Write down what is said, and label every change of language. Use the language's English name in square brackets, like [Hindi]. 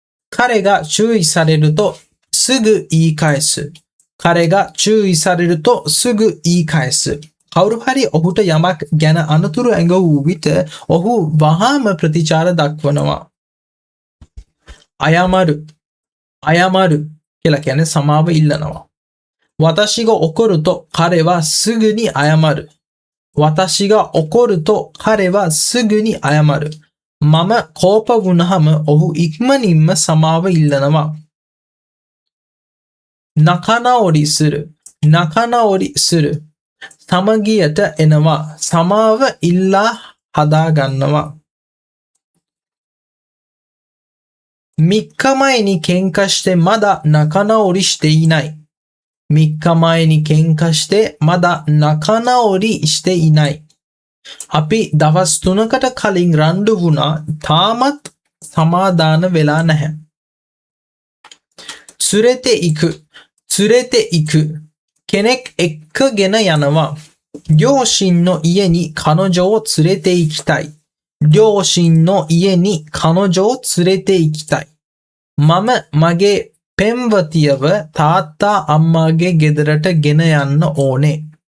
[Japanese] 彼が注意されるとすぐ言い返す 彼が注意されるとすぐ言い返す [Sinhala] කවුරු හරි ඔහුට යමක් ගැන අනතුරු ඇඟවූ විට ඔහු වහාම ප්‍රතිචාර දක්වනවා [Japanese] 謝る [Sinhala] කියලා කියන්නේ සමාව ඉල්ලනවා [Japanese] 私が怒ると彼はすぐに謝る私が怒ると彼はすぐに謝る。 [Sinhala] මම කෝප වුණහම ඔහු ඉක්මනින්ම සමාව ඉල්ලනවා. [Japanese] 仲直りする。仲直りする。 [Sinhala] සමගියට එනවා. සමාව ඉල්ලා හදා ගන්නවා. [Japanese] 3日前に喧嘩してまだ仲直りしていない。 3日前に喧嘩してまだ仲直りしていない。 [Sinhala] අපි දවස් 3කට කලින් රණ්ඩු වුණා තාමත් සමාදාන වෙලා නැහැ. [Japanese] 連れて行く。連れて行く。 [Sinhala] කෙනෙක් එක්කගෙන යනවා. [Japanese] 両親の家に彼女を連れて行きたい。両親の家に彼女を連れて行きたい。 [Sinhala] මම මගේ පෙම්වතියව තාත්තා අම්මාගේ ගෙදරට ගෙන යන්න ඕනේ.